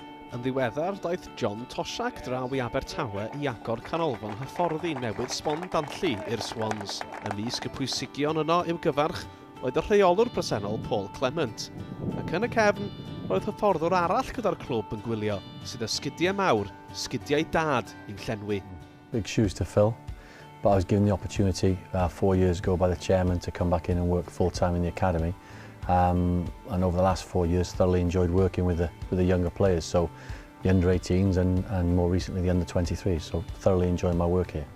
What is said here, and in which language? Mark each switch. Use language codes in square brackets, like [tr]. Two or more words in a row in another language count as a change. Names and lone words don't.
[cy] Yn ddiweddar, daeth John Toshack draw i Abertawe i agor canolfan hyfforddi newydd sbon dantlu i'r Swans. Ymysg y pwysigion yno i'w gyfarch oedd y rheolwr presennol Paul Clement. Ac yn y cefn, roedd hyfforddwr arall gyda'r clwb yn gwylio, sydd â sgidiau mawr, sgidiau dad i'n llenwi. [en] Big shoes to fill, but I was given the opportunity 4 years ago by the chairman to come back in and work full-time in the academy. And over the last 4 years, thoroughly enjoyed working with the younger players, so the under-18s and more recently the under-23s, so thoroughly enjoying my work here.